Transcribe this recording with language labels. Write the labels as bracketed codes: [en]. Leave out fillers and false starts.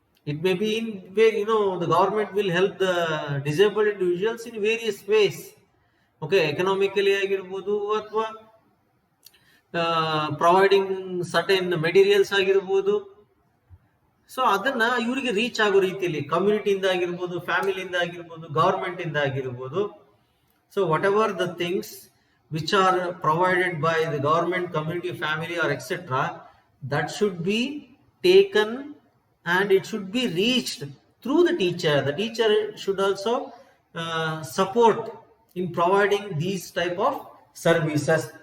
[en] It may be in where the government will help the disabled individuals in various ways. Okay, economically [kn] ಆಗಿರ್ಬೋದು ಅಥವಾ [en] providing certain materials [kn] ಆಗಿರ್ಬೋದು. So ಅದನ್ನ ಇವರಿಗೆ reach ಆಗೋ ರೀತಿಯಲ್ಲಿ ಕಮ್ಯುನಿಟಿಯಿಂದ ಆಗಿರ್ಬೋದು, ಫ್ಯಾಮಿಲಿಯಿಂದ ಆಗಿರ್ಬೋದು, ಗವರ್ಮೆಂಟ್ ಇಂದ ಆಗಿರ್ಬೋದು. [en] So whatever the things which are provided by the government, community, family or etcetera, that should be taken and it should be reached through the teacher. The teacher should also support in providing these type of services.